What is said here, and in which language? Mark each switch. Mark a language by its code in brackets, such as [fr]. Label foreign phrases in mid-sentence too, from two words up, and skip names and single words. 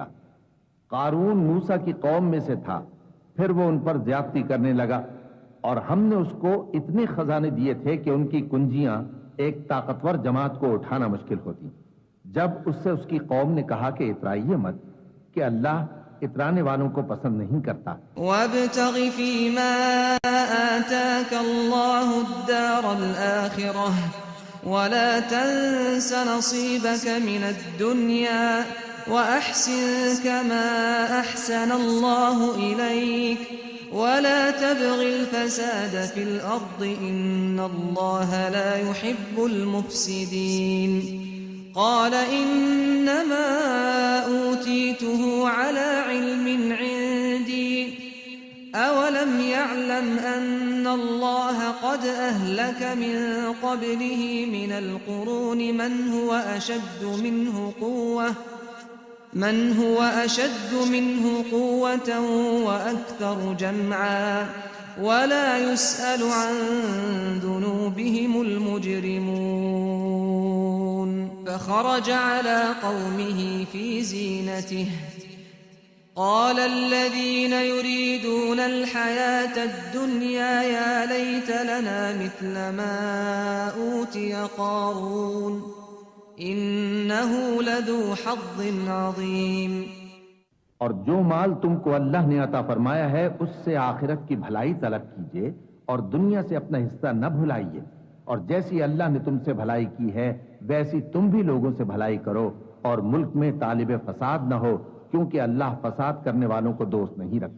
[hi] कारून मूसा की कौम में से था, फिर वो उन पर ज्यादती करने लगा और हमने उसको इतने खजाने दिए थे कि उनकी कुंजियां एक ताकतवर जमात को उठाना मुश्किल होती। जब उससे उसकी कौम ने कहा कि इतराइए मत, कि अल्लाह इतराने वालों को पसंद नहीं करता। [ar] وابتغ فيما آتاك الله الدار الآخرة ولا تنس نصيبك من الدنيا وأحسن كما أحسن الله إليك ولا تبغ الفساد في الأرض إن الله لا يحب المفسدين. قال إنما أوتيته على علم عندي أولم يعلم أن الله قد أهلك من قبله من القرون من هو أشد منه قوة وأكثر جمعا ولا يسأل عن ذنوبهم المجرمون. فخرج على قومه في زينته قال الذين يريدون الحياة الدنيا يا ليت لنا مثل ما أوتي قارون إنه لذو حظ عظيم. [hi] और जो माल तुमको अल्लाह ने अता फरमाया है उससे आखिरत की भलाई तलब कीजिए और दुनिया से अपना हिस्सा न भुलाइए, और जैसी अल्लाह ने तुमसे भलाई की है वैसी तुम भी लोगों से भलाई करो और मुल्क में तालिब फसाद न हो, क्योंकि अल्लाह फसाद करने वालों को दोस्त नहीं रखता।